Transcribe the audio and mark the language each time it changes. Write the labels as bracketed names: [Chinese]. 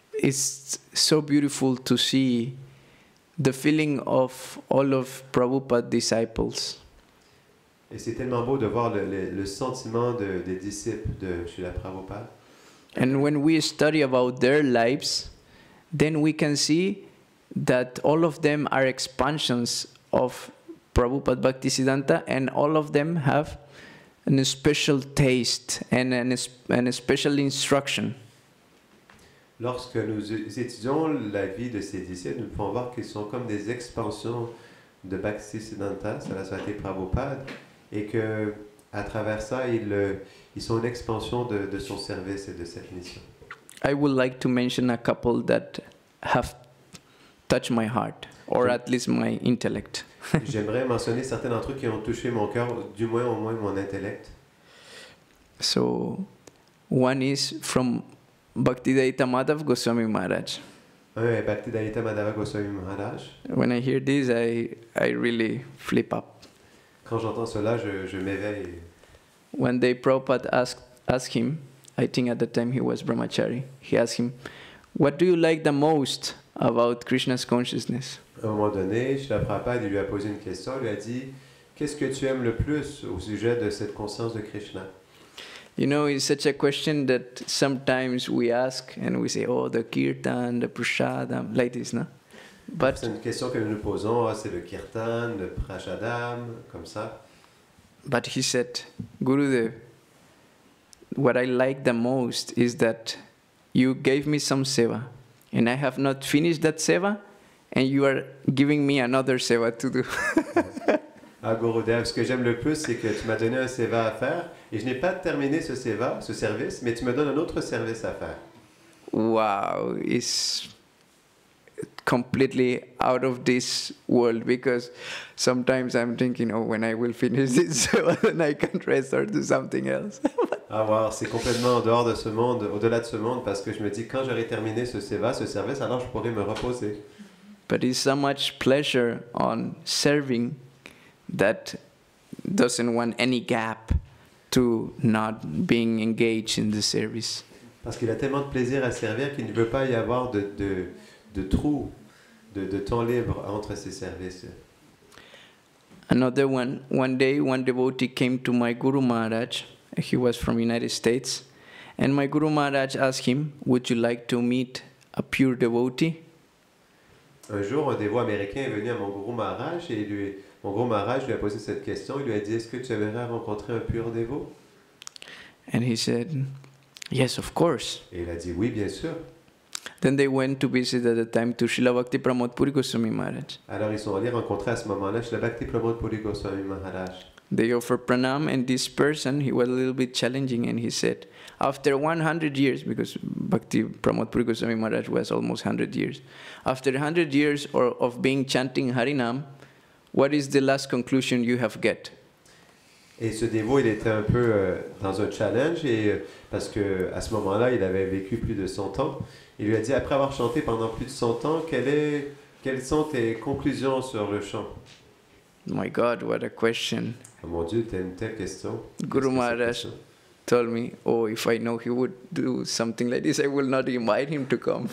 [English] It's so beautiful to see the feeling of all of Prabhupada's disciples. [French] Et c'est tellement beau de voir le sentiment des disciples de Srila Prabhupada. [English] And when we study about their lives, then we can see that all of them are expansions of Prabhupada Bhaktisiddhanta, and all of them have a special taste and a special instruction. [French] Lorsque nous étudions la vie de ces disciples, nous pouvons voir qu'ils sont comme des expansions de Bhaktisiddhanta, Saraswati Prabhupada, et que à travers ça, ils sont une expansion de son service et de cette mission. [English] I would like to mention a couple that have touched my heart, or at least my intellect. [French] J'aimerais mentionner certains d'entre eux qui ont touché mon cœur, au moins mon intellect. [English] So, one is from Bhaktivedanta Madhava Goswami Maharaj. [French] Un est Bhaktivedanta Madhava Goswami Maharaj. [English] When I hear this, I really flip up. [French] Quand j'entends cela, je m'éveille. [English] One day Prabhupada asked him, I think at the time he was brahmachari, he asked him, what do you like the most about Krishna's consciousness? [French] À un moment donné, Srila Prabhupada lui a posé une question, il lui a dit, qu'est-ce que tu aimes le plus au sujet de cette conscience de Krishna? [English] You know, it's such a question that sometimes we ask and we say, oh, the kirtan, the prasadam, like this, no? But [French] c'est une question que nous nous posons, c'est le kirtan, le prasadam, comme ça. [English] But he said, Gurudev, what I like the most is that you gave me some seva, and I have not finished that seva, and you are giving me another seva to do. [French] Ah, Gurudev, ce que j'aime le plus, c'est que tu m'as donné un seva à faire, et je n'ai pas terminé ce seva, ce service, mais tu me donnes un autre service à faire. [English] Wow, it's completely out of this world, because sometimes I'm thinking, oh, when I will finish this, then I can rest or do something else. [French] Ah, wow, c'est complètement en dehors de ce monde, au-delà de ce monde, parce que je me dis, quand j'aurai terminé ce seva, ce service, alors je pourrai me reposer. [English] But it's so much pleasure on serving that doesn't want any gap to not being engaged in the service. [French] Parce qu'il a tellement de plaisir à servir qu'il ne veut pas y avoir de trou, de temps libre entre ses services. [English] Another one day, one devotee came to my Guru Maharaj. He was from United States. And my Guru Maharaj asked him, would you like to meet a pure devotee? [French] Un jour, un dévot américain est venu à mon Guru Maharaj et mon Guru Maharaj lui a posé cette question. Il lui a dit, est-ce que tu aimerais rencontrer un pur dévot? [English] And he said, yes, of course. [French] Et il a dit, oui, bien sûr. [English] Then they went to visit at the time to Srila Bhakti Pramod Puri Goswami Maharaj. [French] Alors ils sont allés rencontrer à ce moment-là Srila Bhakti Pramod Puri Goswami Maharaj. [English] They offered pranam, and this person, he was a little bit challenging, and he said, after 100 years, because Bhakti Pramod Puri Goswami Maharaj was almost 100 years, after 100 years of being chanting Harinam, what is the last conclusion you have get? [French] Et ce dévot, il était un peu dans un challenge, parce qu'à ce moment-là, il avait vécu plus de 100 ans. Il lui a dit, après avoir chanté pendant plus de 100 ans, quelles sont tes conclusions sur le chant? [English] My God, what a question. [French] Oh mon Dieu, t'as une telle question. [English] Guru Maharaj told me, oh, if I know he would do something like this, I will not invite him to come.